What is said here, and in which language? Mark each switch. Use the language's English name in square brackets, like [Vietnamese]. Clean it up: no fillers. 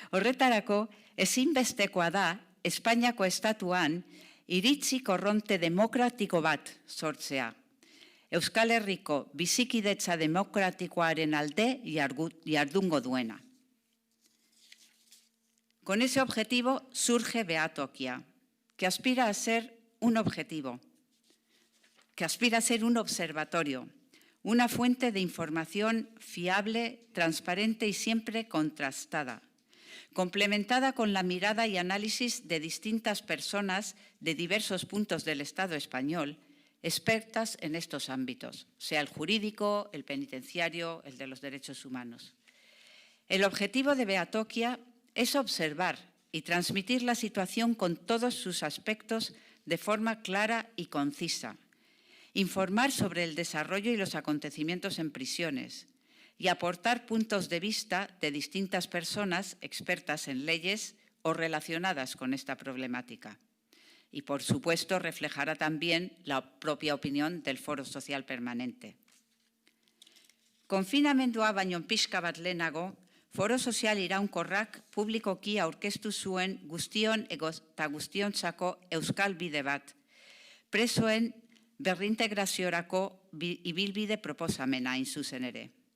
[Basque] Horretarako, ezinbestekoa da Espainiako estatuan iritzi korronte demokratiko bat sortzea. Euskal Herriko bizikidetza demokratikoaren alde jardungo duena. [Spanish] Con ese objetivo surge Behatokia, que aspira a ser un objetivo, que aspira a ser un observatorio, una fuente de información fiable, transparente y siempre contrastada, complementada con la mirada y análisis de distintas personas de diversos puntos del Estado español, expertas en estos ámbitos, sea el jurídico, el penitenciario, el de los derechos humanos. El objetivo de Behatokia es observar y transmitir la situación con todos sus aspectos de forma clara y concisa, informar sobre el desarrollo y los acontecimientos en prisiones y aportar puntos de vista de distintas personas expertas en leyes o relacionadas con esta problemática. Y, por supuesto, reflejará también la propia opinión del Foro Social Permanente. [Basque] Konfinamendua baino pixka bat lehenago, Foro Sozial iraunkorrak publikoki aurkeztu zuen guztion eta guztiontzako euskal bide bat, presoen berrintegraziorako ibilbide proposamena hain zuzen ere.